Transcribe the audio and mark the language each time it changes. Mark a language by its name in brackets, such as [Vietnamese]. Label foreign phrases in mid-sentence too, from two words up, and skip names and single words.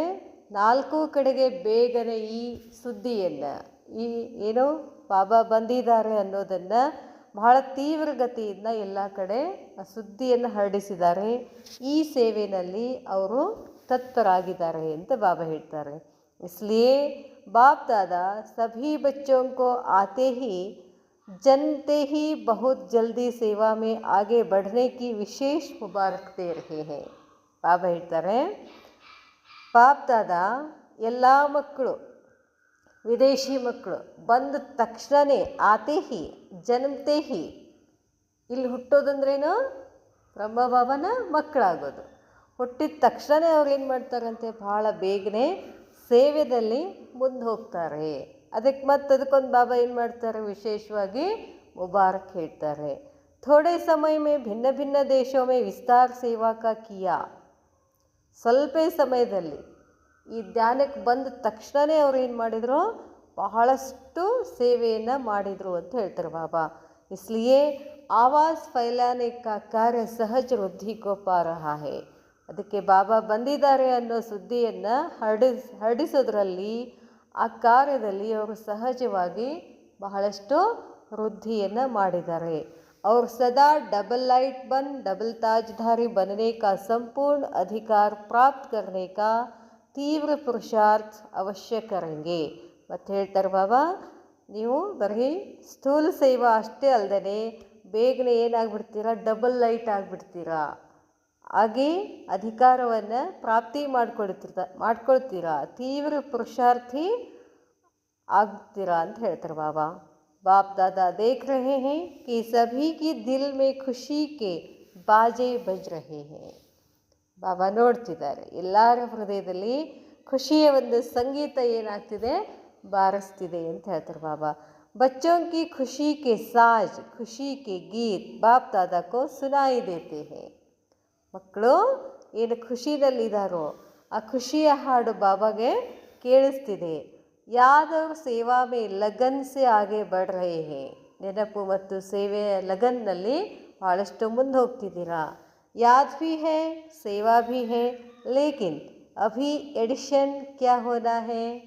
[Kannada] ನಾಲ್ಕು ಕಡೆಗೆ ಬೇಗನೆ ಈ ಸುದ್ದಿಯನ್ನು, ಈ ಏನೋ ಬಾಬಾ ಬಂದಿದ್ದಾರೆ ಅನ್ನೋದನ್ನು ಬಹಳ ತೀವ್ರ ಗತಿಯಿಂದ ಎಲ್ಲ ಕಡೆ ಆ ಸುದ್ದಿಯನ್ನು ಹರಡಿಸಿದ್ದಾರೆ. ಈ ಸೇವೆಯಲ್ಲಿ ಅವರು ತತ್ಪರಾಗಿದ್ದಾರೆ ಅಂತ ಬಾಬಾ ಹೇಳ್ತಾರೆ. [Hindi] इसलिए बाप दादा सभी बच्चों को आते ही जनते ही बहुत जल्दी सेवा में आगे बढ़ने की विशेष मुबारक दे रहे हैं. [Kannada] ಬಾಬಾ ಹೇಳ್ತಾರೆ, ಬಾಪ್ ದಾದಾ ಎಲ್ಲ ಮಕ್ಕಳು, ವಿದೇಶಿ ಮಕ್ಕಳು ಬಂದ ತಕ್ಷಣವೇ [Hindi] आते ही जन्मते ही, [Kannada] ಇಲ್ಲಿ ಹುಟ್ಟೋದಂದ್ರೇನು? ಬ್ರಹ್ಮಬಾಬನ ಮಕ್ಕಳಾಗೋದು. ಹುಟ್ಟಿದ ತಕ್ಷಣ ಅವ್ರು ಏನು ಮಾಡ್ತಾರಂತೆ? ಭಾಳ ಬೇಗನೆ ಸೇವೆಯಲ್ಲಿ ಮುಂದೆ ಹೋಗ್ತಾರೆ. ಅದಕ್ಕೊಂದು ಬಾಬಾ ಏನು ಮಾಡ್ತಾರೆ? ವಿಶೇಷವಾಗಿ ಮುಬಾರಕ್ ಹೇಳ್ತಾರೆ. [Hindi] थोड़े समय में भिन्न भिन्न देशों में विस्तार सेवा का किया. [Kannada] ಸ್ವಲ್ಪ ಸಮಯದಲ್ಲಿ ಈ ಧ್ಯಾನಕ್ಕೆ ಬಂದ ತಕ್ಷಣವೇ ಅವ್ರು ಏನು ಮಾಡಿದರು, ಬಹಳಷ್ಟು ಸೇವೆಯನ್ನು ಮಾಡಿದರು ಅಂತ ಹೇಳ್ತಾರೆ ಬಾಬಾ. [Hindi] इसलिए आवाज़ फैलाने का कार्य सहज वृद्धि को पा रहा है. [Kannada] ಅದಕ್ಕೆ ಬಾಬಾ ಬಂದಿದ್ದಾರೆ ಅನ್ನೋ ಸುದ್ದಿಯನ್ನು ಹರಡಿಸೋದ್ರಲ್ಲಿ, ಆ ಕಾರ್ಯದಲ್ಲಿ ಅವರು ಸಹಜವಾಗಿ ಬಹಳಷ್ಟು ವೃದ್ಧಿಯನ್ನು ಮಾಡಿದ್ದಾರೆ. [Hindi] और सदा [English] double light [Hindi] बन डबल ताजधारी बनने का संपूर्ण अधिकार प्राप्त करने का तीव्र पुरुषार्थ अवश्य करेंगे. [Kannada] ಮತ್ತು ಹೇಳ್ತಾರೆ ಬಾಬಾ, ನೀವು ಬರೀ ಸ್ಥೂಲ ಸೇವಾ ಅಷ್ಟೇ ಅಲ್ಲದೆ ಬೇಗನೆ ಏನಾಗ್ಬಿಡ್ತೀರಾ, [English] double light [Kannada] ಆಗಿಬಿಡ್ತೀರಾ, ಹಾಗೆ ಅಧಿಕಾರವನ್ನು ಪ್ರಾಪ್ತಿ ಮಾಡ್ಕೊಳ್ತೀರಾ, ತೀವ್ರ ಪುರುಷಾರ್ಥಿ ಆಗ್ತೀರಾ ಅಂತ ಹೇಳ್ತಾರೆ ಬಾಬಾ. [Hindi] बाप दादा देख रहे हैं कि सभी की दिल में खुशी के बाजे बज रहे हैं. [Kannada] ಬಾಬಾ ನೋಡ್ತಿದ್ದಾರೆ, ಎಲ್ಲರ ಹೃದಯದಲ್ಲಿ ಖುಷಿಯ ಒಂದು ಸಂಗೀತ ಏನಾಗ್ತಿದೆ, ಬಾರಿಸ್ತಿದೆ ಅಂತ ಹೇಳ್ತಾರೆ ಬಾಬಾ. [Hindi] बच्चों की खुशी के साज खुशी के गीत बाप दादा को सुनाई देते हैं. [Kannada] ಮಕ್ಕಳು ಏನು ಖುಷಿಯಲ್ಲಿದ್ದಾರೋ ಆ ಖುಷಿಯ ಹಾಡು ಬಾಬಾಗೆ ಕೇಳಿಸ್ತಿದೆ. [Hindi] यादव सेवा में लगन से आगे बढ़ रहे हैं. [Kannada] ನೆನಪು ಮತ್ತು ಸೇವೆಯ ಲಗನ್ನಲ್ಲಿ ಭಾಳಷ್ಟು ಮುಂದೆ ಹೋಗ್ತಿದ್ದೀರಾ. [Hindi] याद भी है, सेवा भी है, लेकिन अभी एडिशन क्या होना है.